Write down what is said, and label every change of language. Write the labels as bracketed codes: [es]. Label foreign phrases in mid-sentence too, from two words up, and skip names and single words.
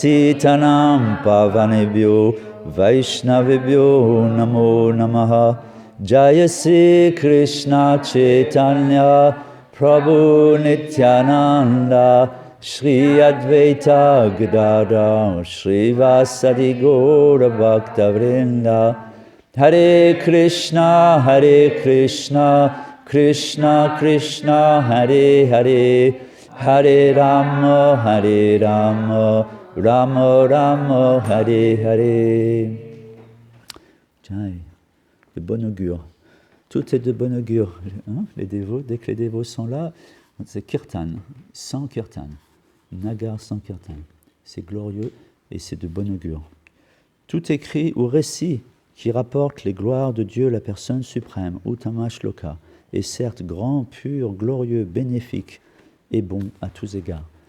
[sa] Patitanam Pavanebhyo Vaishnavebhyo Namo Namaha Jaya Sri Krishna Chaitanya Prabhu Nityananda Shri Advaita Gadadhar Shri Vasadi Gaura Bhakta Vrinda Hare Krishna Krishna Krishna Hare Hare Hare Rama Rama Rama Hare Hare. Jai, [fr] de bon augure. Tout est de bon augure. Hein, les dévots, dès que les dévots sont là, c'est kirtan, sans kirtan. [sa] Nagar sans kirtan. [fr] C'est glorieux et c'est de bon augure. Tout écrit ou récit qui rapporte les gloires de Dieu, la personne suprême, [sa] Uttama Shloka, [fr] est certes grand, pur, glorieux, bénéfique et bon à tous égards.